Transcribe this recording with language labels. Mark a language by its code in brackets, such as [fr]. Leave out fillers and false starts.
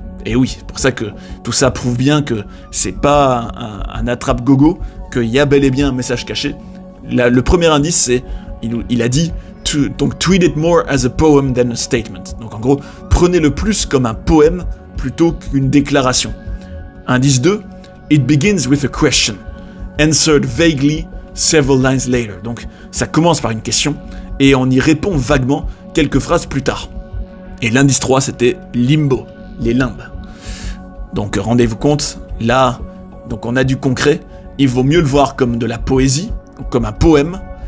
[fr] Et oui, c'est pour ça que tout ça prouve bien que c'est pas un attrape-gogo, qu'il y a bel et bien un message caché. Le premier indice, c'est, il a dit, donc [en] treat it more as a poem than a statement. [fr] Donc en gros, prenez-le plus comme un poème plutôt qu'une déclaration. Indice 2, [en] it begins with a question, answered vaguely several lines later. [fr] Donc ça commence par une question et on y répond vaguement quelques phrases plus tard. Et l'indice 3, c'était limbo, les limbes. Donc rendez-vous compte, là, donc on a du concret, il vaut mieux le voir comme de la poésie, comme un poème.